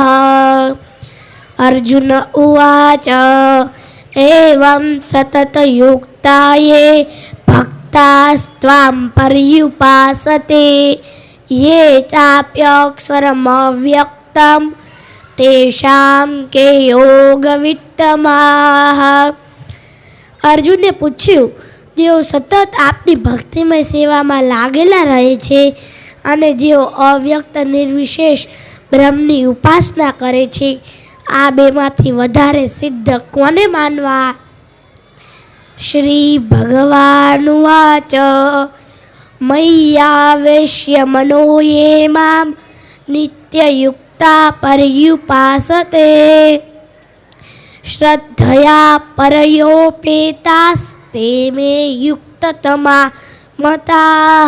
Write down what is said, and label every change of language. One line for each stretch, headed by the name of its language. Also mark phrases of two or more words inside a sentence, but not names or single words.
Sanskrit: अर्जुन उवाच एवं सततयुक्ता ये भक्तास्त्वां पर्युपासते ये चाप्यक्षरमव्यक्तं तेषां के योगवित्तमाः।
Gujarati: अर्जुन ने पूछ्યું, જેઓ સતત આપની ભક્તિમય સેવામાં લાગેલા રહે છે અને જેઓ અવ્યક્ત નિર્વિશેષ બ્રહ્મની ઉપાસના કરે છે, આ બેમાંથી વધારે સિદ્ધ કોને માનવા?
Sanskrit: श्री भगवानुवाच मय्यावेश्य मनो ये मां नित्ययुक्ता पर्युपासते श्रद्धया परयोपेतास्ते मे युक्ततमा मताः।